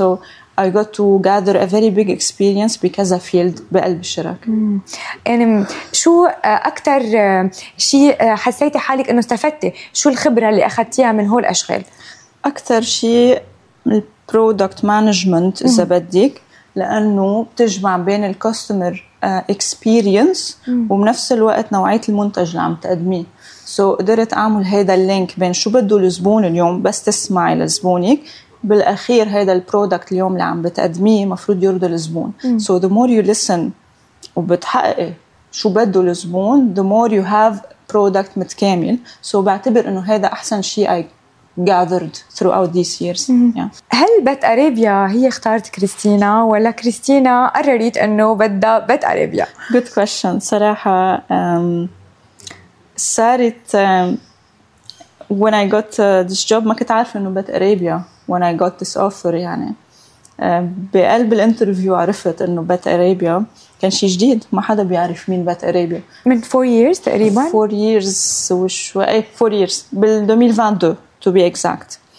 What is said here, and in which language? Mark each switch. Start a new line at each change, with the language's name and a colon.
English: So I got to gather a very big experience
Arabic: بكذا فيلد بقلب الشركة. يعني شو أكتر شيء حسيتي حالك أنه استفدتي؟ شو الخبرة اللي أخدتيها من هول الأشغال؟ أكتر شيء البرودكت مانجمنت إذا بدك، لأنه بتجمع بين الكاستمر إكسبيريانس وبنفس الوقت نوعية المنتج اللي عم تقدميه. So قدرت أعمل هيدا اللينك بين شو بده الزبون اليوم، بس تسمعي لزبونك بالأخير هيدا البرودكت اليوم اللي عم بتقدميه مفروض يرضي الزبون.
English: So the more you listen
Arabic: وبتحقق شو بده الزبون
English: the more you have product متكامل. So
Arabic: بعتبر انه هيدا احسن شيء
English: I gathered throughout these years.
Arabic: هل بيت أرابيا هي اختارت كريستينا ولا كريستينا قررت انه بدها بيت أرابيا؟
English: Good question.
Arabic: صراحة صارت
English: when I got this job
Arabic: ما كنت عارفة انه بيت أرابيا
English: when I got this offer
Arabic: يعني. بقلب الانترفيو عرفت انه بات اريبيا كان شيء جديد، ما حدا بيعرف مين بات اريبيا. من 4 years تقريبا
English: 4 years وشوي 4 years بال 2022 to be exact.